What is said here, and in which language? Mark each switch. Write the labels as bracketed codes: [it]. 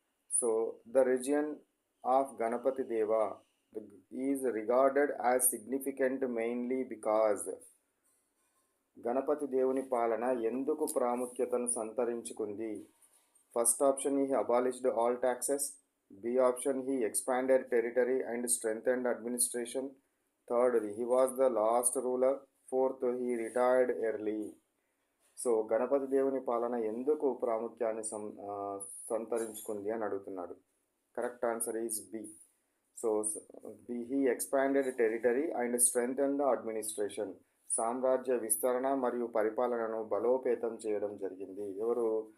[en] So the region of Ganapati Deva is regarded as significant mainly because. [te] Ganapati దేవుని పాలన ఎందుకు ప్రాముఖ్యతను సంతరించుకుంది? [en] First option he abolished all taxes. B option he expanded territory and strengthened administration. Third, he was the last ruler. Fourth, he retired early. [te] So Ganapati దేవుని పాలన ఎందుకు ప్రాముఖ్యాన్ని సంతరించుకుంది అని అడుగుతున్నాడు. [en] Correct answer is B. So B he expanded territory and strengthen the administration. [te] సామ్రాజ్య విస్తరణ మరియు పరిపాలనను బలోపేతం చేయడం జరిగింది. ఎవరు?